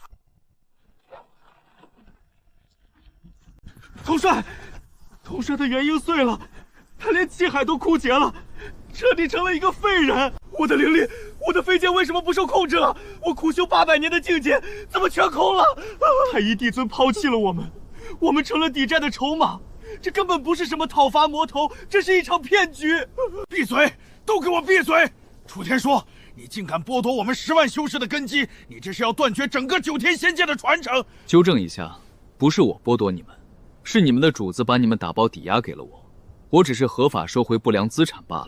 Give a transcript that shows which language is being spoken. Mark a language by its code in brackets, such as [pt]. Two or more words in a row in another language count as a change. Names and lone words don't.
[zh] 統帥的元嬰碎了，他連氣海都枯竭了，徹底成了一個廢人。我的靈力，我的飛劍為什麼不受控制了？我苦修800年的境界怎麼全空了？太乙帝尊拋棄了我們，我們成了抵債的籌碼。這根本不是什麼討伐魔頭，這是一場騙局！閉嘴！都給我閉嘴！楚天說，你竟敢剝奪我們10萬修士的根基，你這是要斷絕整個9天仙界的傳承！糾正一下，不是我剝奪你們，是你們的主子把你們打包抵押給了我，我只是合法收回不良資產罷了。